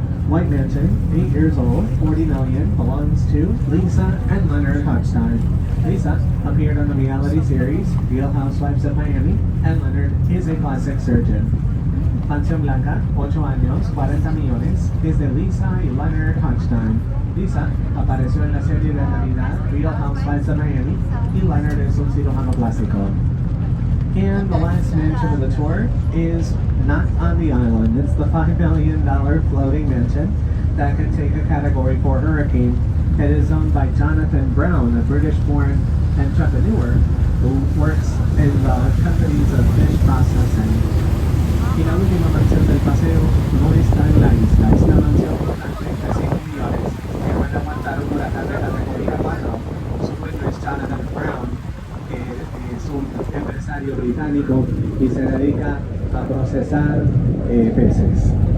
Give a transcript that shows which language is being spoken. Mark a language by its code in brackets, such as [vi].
[en] White Mansion, 8 years old, 40 million, belongs to Lisa and Leonard Hodgson. Lisa appeared on the reality series Real Housewives of Miami, and Leonard is a plastic surgeon. [es] Mansión Blanca, 8 años, 40 millones, es de Lisa y Leonard Hodgson. Lisa apareció en la serie de Navidad Real Housewives of Miami y Leonard es un cirujano plástico. [en] And the last mansion of the tour is not on the island. It's the $5 million floating mansion that can take a Category 4 hurricane. It is owned by Jonathan Brown, a British-born entrepreneur who works in the companies of fish processing. [es] Y la última mansión del paseo no está en la isla. Es una mansión por 35 millones que puede aguantar un huracán de categoría 4. Su dueño es Jonathan Brown, que es un empresario británico y se dedica a procesar peces.